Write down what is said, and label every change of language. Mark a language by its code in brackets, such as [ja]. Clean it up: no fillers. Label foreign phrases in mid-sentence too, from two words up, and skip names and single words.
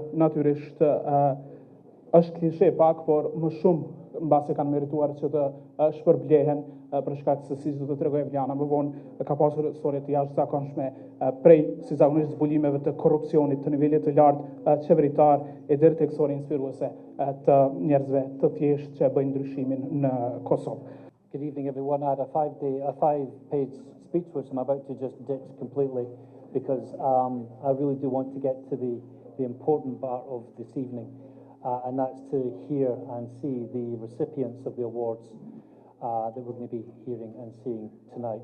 [sq] Natyrisht është klishe pak, por më shumë mbase kanë merituar që të shpërblehen për shkak se siç do të tregoj Evliana më vonë, ka pasur histori të jashtëzakonshme prej si zakonisht zbulimeve të korrupsionit të nivelit të lartë qeveritar e deri tek histori inspiruese të njerëzve të thjeshtë që bëjnë ndryshimin në Kosovë. [en] Good evening, everyone. I had a five-page speech, which I'm about to just ditch completely because I really do want to get to the important part of this evening, and that's to hear and see the recipients of the awards that we're going to be hearing and seeing tonight.